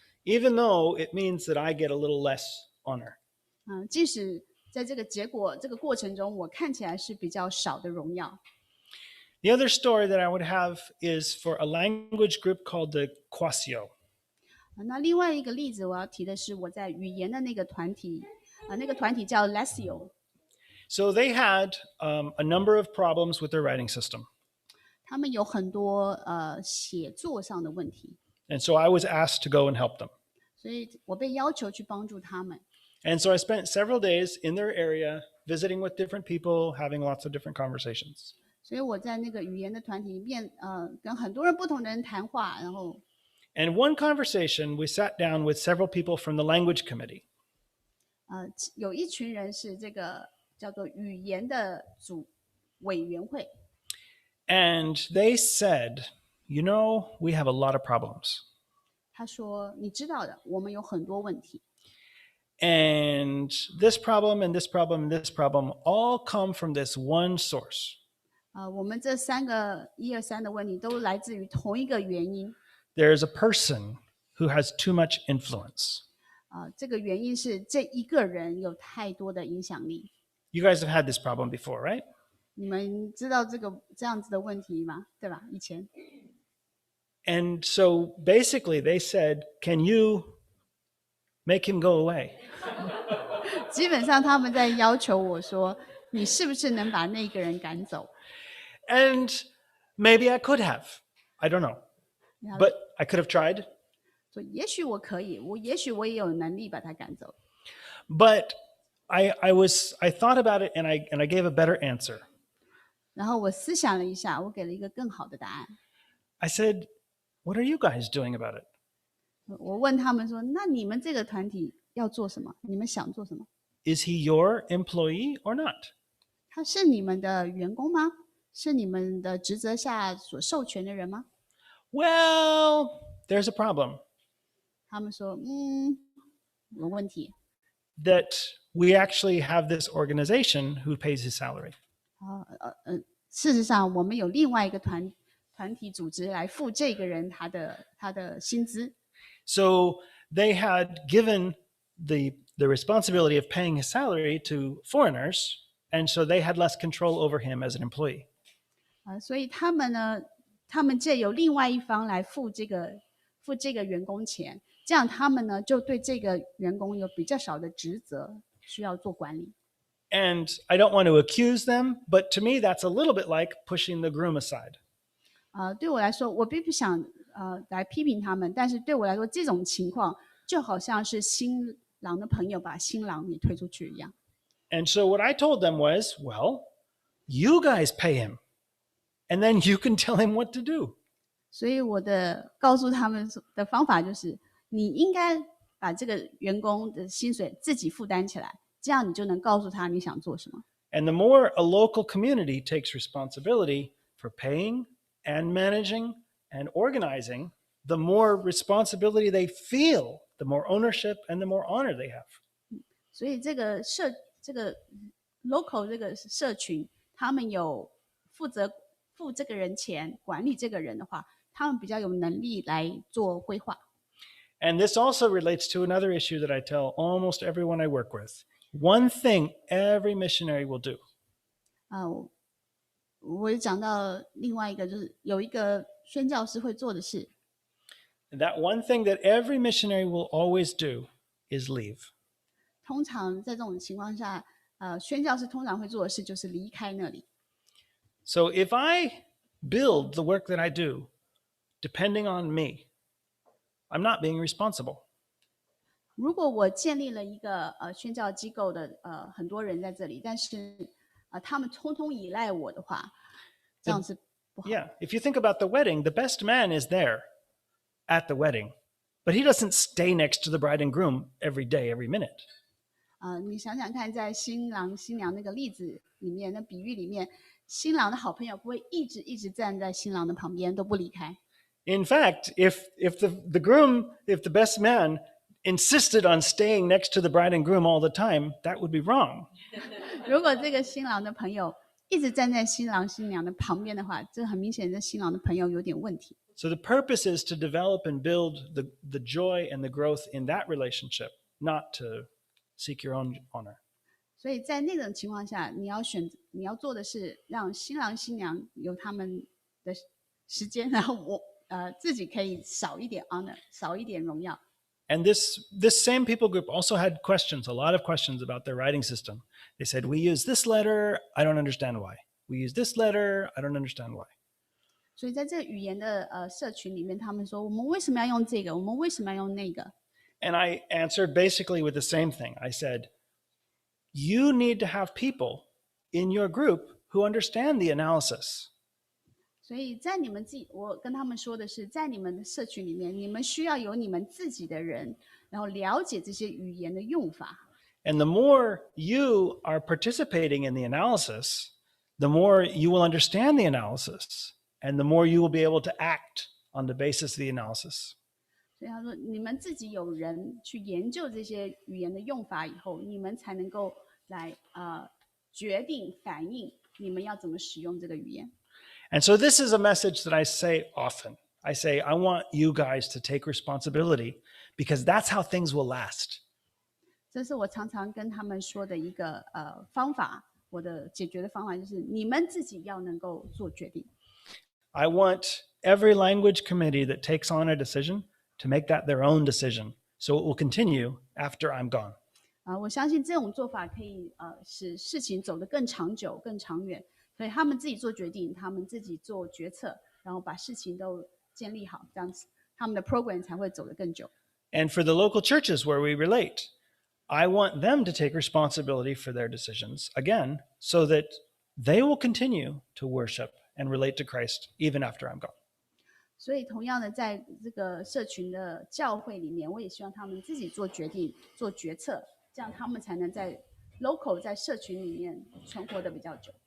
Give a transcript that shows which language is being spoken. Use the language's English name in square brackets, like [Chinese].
[English] Even though it means that I get a little less honor. [Chinese] 即使在这个过程中，我看起来是比较少的荣耀。 [English] The other story that I would have is for a language group called the Quasio. [Chinese] 那另外一个例子我要提的是我在语言的那个团体，那个团体叫 Lesio， [English] So they had a number of problems with their writing system. [Chinese] 他们有很多写作上的问题， [English] And so I was asked to go and help them. [Chinese] 所以我被要求去帮助他们。 [English] And so I spent several days in their area visiting with different people, having lots of different conversations. [Chinese] 所以我在那个语言的团体里面，跟很多不同的人谈话，然后 [English] And one conversation, we sat down with several people from the language committee. [Chinese] 有一群人是这个叫做语言的委员会， [English] And they said, you know, we have a lot of problems. [Chinese] 他说：“你知道的，我们有很多问题， [English] And this problem and this problem and this problem all come from this one source. [Chinese] 我们这3个1、2、3的问题都来自于同一个原因。 [English] There's a person who has too much influence. [Chinese] 这个原因是这一个人有太多的影响力。 [English] You guys have had this problem before, right? [Chinese] 你们知道这样子的问题吗？对吧？以前， [English] And so basically they said, can you make him go away? [Chinese] 基本上他们在要求我说，你是不是能把那个人赶走？ [English] And maybe I could have. I don't know. [Chinese] 然后 [English] But I could have tried. [Chinese] 说，也许我可以，也许我也有能力把他赶走。 [English] But I thought about it and I gave a better answer. [Chinese] 然后我思想了一下，我给了一个更好的答案。 [English] I said, what are you guys doing about it? [Chinese] 我问他们说，那你们这个团体要做什么？你们想做什么？ [English] Is he your employee or not? [Chinese] 他是你们的员工吗？是你们的职责下所授权的人吗？ [English] Well, there's a problem [Chinese] 他们说，有问题。 [English] that we actually have this organization who pays his salary. [Chinese] 事实上，我们有另外一个团体组织来付这个人他的薪资。 [English] So they had given the responsibility of paying his salary to foreigners, and so they had less control over him as an employee. [Chinese] 所以他们借由另外一方来付这个员工钱，这样他们呢就对这个员工有比较少的职责需要做管理。 [English] And I don't want to accuse them, but to me, that's a little bit like pushing the groom aside. [Chinese] 对我来说，我并不想来批评他们，但是对我来说，这种情况就好像是新郎的朋友把新郎给推出去一样。 [English] And so what I told them was, well, you guys pay him, and then you can tell him what to do. [Chinese] 所以我告诉他们的方法就是，你应该把这个员工的薪水自己负担起来，这样你就能告诉他你想做什么。 [English] And the more a local community takes responsibility for paying and managing and organizing, the more responsibility they feel, the more ownership and the more honor they have. [Chinese] 所以这个local 这个社群，他们有负责付这个人钱，管理这个人的话，他们比较有能力来做规划。 [English] And this also relates to another issue that I tell almost everyone I work with. One thing every missionary will do. [Chinese] 我也讲到另外一个，就是有一个宣教师会做的事。 [English] That one thing that every missionary will always do is leave. [Chinese] 通常在这种情况下，宣教师通常会做的事就是离开那里。 [English] So if I build the work that I do depending on me, I'm not being responsible. [Chinese] 如果我建立了一个宣教机构的很多人在这里，但是他们通通依赖我的话，这样是不好。 [English] Yeah, if you think about the wedding, the best man is there at the wedding, but he doesn't stay next to the bride and groom every day, every minute. [Chinese] 你想想看，在新郎新娘那个例子里面，那比喻里面，新郎的好朋友不会一直站在新郎的旁边都不离开。 [English] In fact, if the best man insisted on staying next to the bride and groom all the time, that would be wrong. [Chinese] 如果这个新郎的朋友一直站在新郎新娘的旁边的话，这很明显，这新郎的朋友有点问题。 [English] So the purpose is to develop and build the joy and the growth in that relationship, not to seek your own honor. [Chinese] 所以在那种情况下，你要做的是让新郎新娘有他们的时间，然后我自己可以少一点 honor， 少一点荣耀。 [English] And this same people group also had questions, a lot of questions about their writing system. They said, we use this letter, I don't understand why. We use this letter, I don't understand why. [Chinese] 所以在这个语言的社群里面，他们说我们为什么要用这个？我们为什么要用那个？ [English] And I answered basically with the same thing. I said, you need to have people in your group who understand the analysis. [Chinese] 所以在你们我跟他们说的是，在你们的社群里面，你们需要有你们自己的人，然后了解这些语言的用法。 [English] And the more you are participating in the analysis, the more you will understand the analysis, and the more you will be able to act on the basis of the analysis. [Chinese] 所以他说，你们自己有人去研究这些语言的用法以后，你们才能够来决定反映你们要怎么使用这个语言。 [English] And so this is a message that I say often. I say, I want you guys to take responsibility because that's how things will last. [Chinese] 这是我常常跟他们说的一个方法，我的解决的方法就是你们自己要能够做决定。 [English] I want every language committee that takes on a decision to make that their own decision, so it will continue after I'm gone. [Chinese] 我相信这种做法可以使事情走得更长久、更长远。所以他们自己做决定，他们自己做决策，然后把事情都建立好，这样子他们的 program 才会走得更久。 [English] And for the local churches where we relate, I want them to take responsibility for their decisions, again, so that they will continue to worship and relate to Christ even after I'm gone. [Chinese] 所以同样的，在这个社群的教会里面，我也希望他们自己做决定、做决策，这样他们才能在 local 在社群里面存活的比较久。